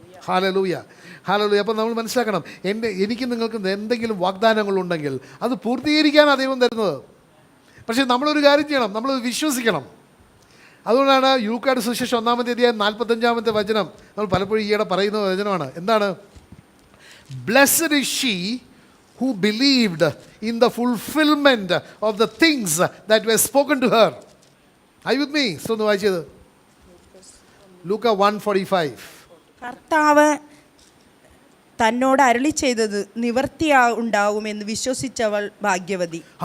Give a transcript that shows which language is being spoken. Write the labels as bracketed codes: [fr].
[ml] Hallelujah, hallelujah. അപ്പോൾ നമ്മൾ മനസ്സിലാക്കണം, എനിക്ക് നിങ്ങൾക്ക് എന്തെങ്കിലും വാഗ്ദാനങ്ങളുണ്ടെങ്കിൽ അത് പൂർത്തീകരിക്കാനാണ് ദൈവം തരുന്നത്. പക്ഷേ നമ്മളൊരു കാര്യം ചെയ്യണം, നമ്മൾ വിശ്വസിക്കണം. അതുകൊണ്ടാണ് ലൂക്കായുടെ സുവിശേഷം 1-ാമത്തെ അധ്യായം 45-ാമത്തെ വചനം നമ്മൾ പലപ്പോഴും ഈയിടെ പറയുന്ന വചനമാണ്. എന്താണ്? [en] Blessed is she who believed in the fulfillment of the things that were spoken to her. Are you with me? [ml] So ഒന്ന് വായിച്ചത് ലൂക്ക 1:45. കർത്താവ് തന്നോട് അരുളി ചെയ്തത് നിവർത്തിയുണ്ടാകുമെന്ന് വിശ്വസിച്ചവൾ ഭാഗ്യവതി.